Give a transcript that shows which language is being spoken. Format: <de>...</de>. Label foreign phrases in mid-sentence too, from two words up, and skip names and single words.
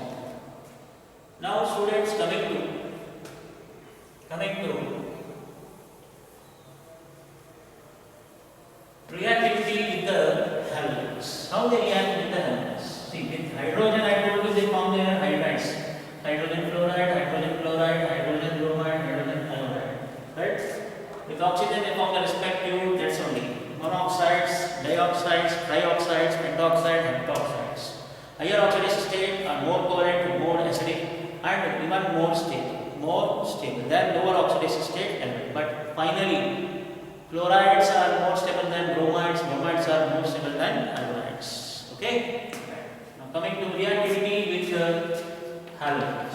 <en>Now students, coming to reactivity with the halogens. How they react with the halogens? See, with hydrogen, I told you they form their hydrides. Hydrogen fluoride, hydrogen chloride, hydrogen bromide, hydrogen iodide. Right? With oxygen, they form the respective, that's only monoxides, dioxides, trioxides, pentoxide, heptoxides. Higher oxidation state are more covalent, more acidic, and even more stable than lower oxidation state element. But finally, chlorides are more stable than bromides, bromides are more stable than iodides. Okay? Now coming to reactivity with halogens.</en>